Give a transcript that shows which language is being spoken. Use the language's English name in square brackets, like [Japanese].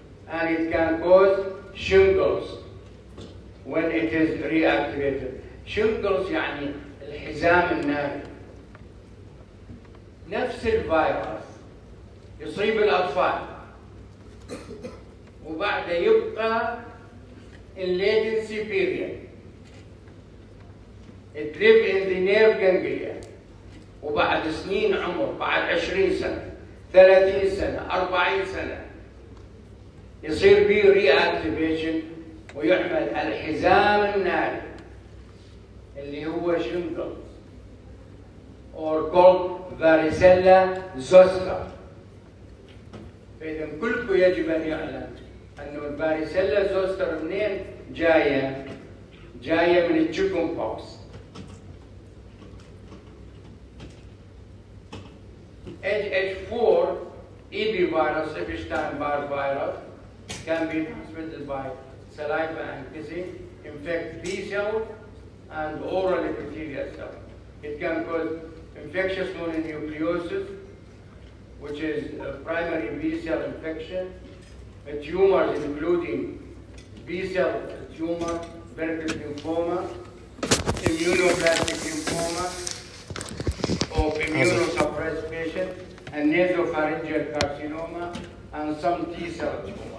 [English] And it can cause shingles when it is reactivated. [Arabic] Shingles يعني الحزام الناري. نفس الفيروس يصيب الأطفال وبعد يبقى [English] in latency period. It live in the nerve ganglia [Arabic] وبعد سنين عمر، بعد 20 سنة 30 سنة 40 سنة يصير به reactivation ويعمل الحزام الناري اللي هو [English] shingles or called varicella zoster. [Arabic] فإذا كلكم يجب أن يعلم أنه الفاريسيلا زوستر منين جاية؟ جاية من التشيكن بوكس. [English] HH4 EB virus, Epstein-Barr virus, can be transmitted by saliva and kissing, infect B cells and oral epithelial cells. It can cause infectious mononucleosis, which is a primary B cell infection, tumors including B cell tumor, Burkitt lymphoma, immunoblastic lymphoma of immunosuppressed patients, and nasopharyngeal carcinoma, and some T cell tumor.